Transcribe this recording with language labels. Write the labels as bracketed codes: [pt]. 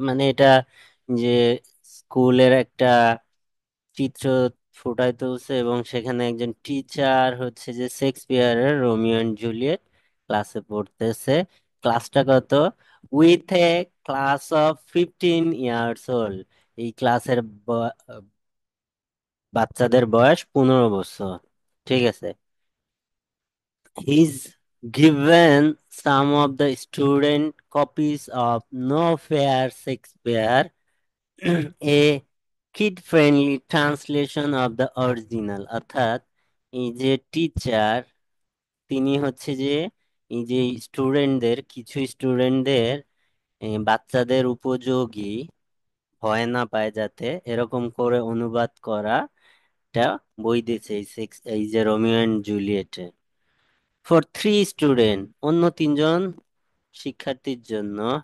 [bn] মানে এটা যে স্কুলের একটা চিত্র ফুটাই তুলছে এবং সেখানে একজন টিচার হচ্ছে যে শেক্সপিয়ারের রোমিও অ্যান্ড জুলিয়েট ক্লাসে পড়তেছে। ক্লাসটা কত? [en] With a class of 15 years old. [bn] এই ক্লাসের বাচ্চাদের বয়স 15 বছর, ঠিক আছে। [en] He's given some of the student copies of No Fair Shakespeare, a kid-friendly translation of the original. [bn] অর্থাৎ এই যে টিচার, তিনি হচ্ছে যে এই যে স্টুডেন্টদের, কিছু স্টুডেন্টদের বাচ্চাদের উপযোগী, ভয় না পায় যাতে, এরকম করে অনুবাদ করা একটা বই দিয়েছে এই যে রোমিও এন্ড জুলিয়েটে, [en] for 3 student, [bn] অন্য 3জন শিক্ষার্থীর জন্য।